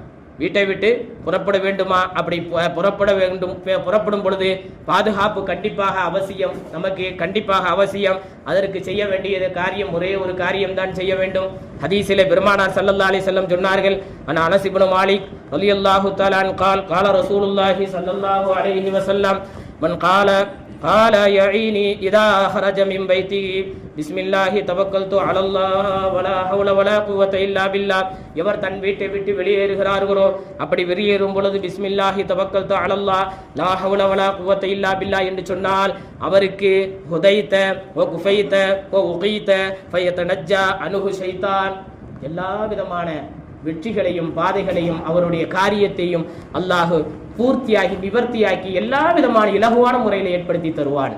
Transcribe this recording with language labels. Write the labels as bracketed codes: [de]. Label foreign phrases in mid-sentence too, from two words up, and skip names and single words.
[ta] அப்படி புறப்படும் பொழுது பாதுகாப்பு கண்டிப்பாக அவசியம், நமக்கு கண்டிப்பாக அவசியம். அதற்கு செய்ய வேண்டியது காரியம் ஒரே ஒரு காரியம் தான் செய்ய வேண்டும். ஹதீஸிலே பெருமானார் [ar] صلى الله عليه وسلم சொன்னார்கள், أنس بن مالك رضي الله تعالى عنه قال رسول الله صلى الله عليه وسلم من قال يعيني إذا خرج من بيته بسم الله توكلت على الله ولا حول ولا قوة إلا بالله. [ta] எவர் தன் வீட்டை விட்டு வெளியேறுகிறார்களோ, அப்படி வெளியேறும் பொழுது [ar] بسم الله توكلت على الله لا حول ولا قوة إلا بالله [ta] என்று சொன்னால் அவருக்கு [ar] هديت و كفيت و وقيت فيتنحى عنه شيطان. [ta] எல்லா விதமான வெற்றிகளையும் பாதைகளையும் அவருடைய காரியத்தையும் அல்லாஹ் பூர்த்தியாகி நிவர்த்தியாக்கி எல்லா விதமான இலகுவான முறையில் ஏற்படுத்தி தருவான்.